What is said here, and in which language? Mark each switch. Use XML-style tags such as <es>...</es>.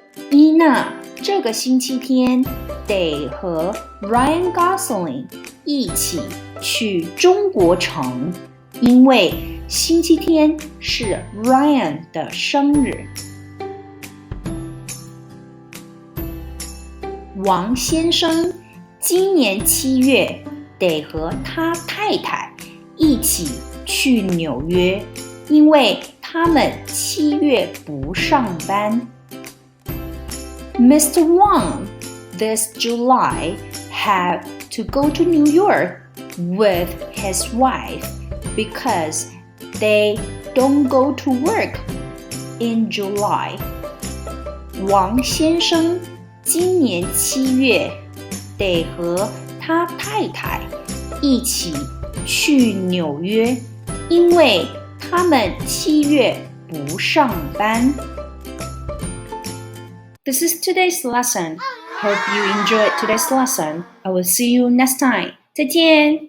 <zh>伊娜这个星期天得和 Ryan Gosling 一起去中国城，因为星期天是 Ryan 的生日。王先生今年7月得和他太太一起去纽约，因为他们7月不上班。</zh> <en>Mr. Wang this July have to go to New York with his wife because they don't go to work in July.</en> <zh>王先生今年7月得和他太太一起去纽约，因为他们7月不上班。</zh> <en>This is today's lesson. Hope you enjoyed today's lesson. I will see you next time.</en> <zh>再见。</zh>